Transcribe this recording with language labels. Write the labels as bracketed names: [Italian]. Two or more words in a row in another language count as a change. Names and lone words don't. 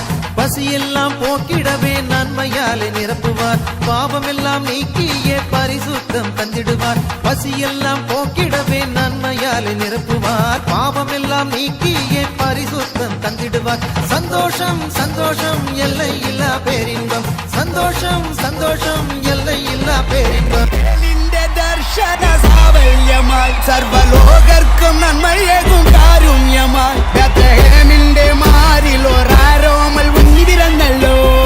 [Tamil] பசியெல்லாம் போக்கிடவே நன்மையாலே நிரப்புவார், பாவமெல்லாம் நீக்கியே பரிசுத்தம் தந்திடுவார். பசியெல்லாம் போக்கிடவே நன்மையாலே நிரப்புவார், பாவமெல்லாம் நீக்கியே பரிசுத்தம் தந்திடுவார். சந்தோஷம் சந்தோஷம் எல்லை இல்லா பேரின்பம், சந்தோஷம் சந்தோஷம் எல்லை இல்லா பேரின்பம். [Malayalam] ദർശന സാവല്യമായി സർവലോകർക്കും നന്മയേകും കാരുണ്യമായി ബേത്ലഹേമിന്റെ മാറിൽ ഒരാരോമൽ ഉണ്ണി പിറന്നല്ലോ.